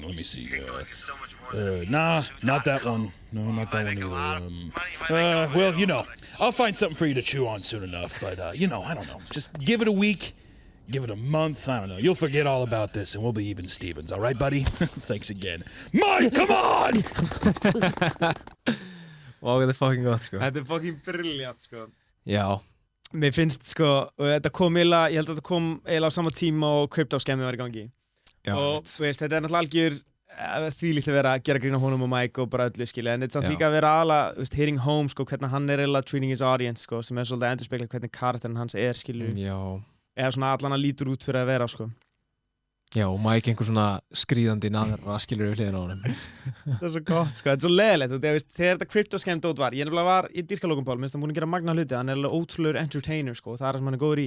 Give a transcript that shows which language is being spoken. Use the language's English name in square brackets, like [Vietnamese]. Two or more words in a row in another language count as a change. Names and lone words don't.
[English] Let me see. Nah, not that one. No, not that one either. Well, you know, I'll find something for you to chew on soon enough. But, you know, I don't know. Just give it a week. Give it a month. I don't know. You'll forget all about this, and we'll be even Stevens. All right, buddy? Thanks again. Mike, come on! [Icelandic] Wow, þetta er fucking gott, sko. Þetta er fucking brilliant, sko. Já. Mér finnst, sko, og þetta kom eiginlega, ég held að þetta kom eiginlega á sama tíma og Crypto-skemmið var í gangi. Já, og þú veist, þetta er náttúrulega algjör þvílíkt að vera að gera grín á honum og Mike og bara öllu, skilja, en þetta er samt líka að vera alveg, þú veist, [English] hitting home, [Icelandic] sko, hvernig hann er eiginlega [English] treating his audience, [Icelandic] sko, sem er svolítið að endurspegla hvernig karakterinn hans er, skilju. Já. Eða svona allan að lítur út fyrir að vera, sko. Já, og Mike einhver svona skrýðandi naðra skilur við hliðin á honum. Það er svo gott, sko, þetta er svo leiðilegt, þú veist, þegar þetta Crypto-skemm dót var, ég nefnilega var í dýrka Logan Paul, minnst hann búin að gera magna hluti, hann er alveg ótrúlegur entertainer, sko, og það er það sem hann er góður í.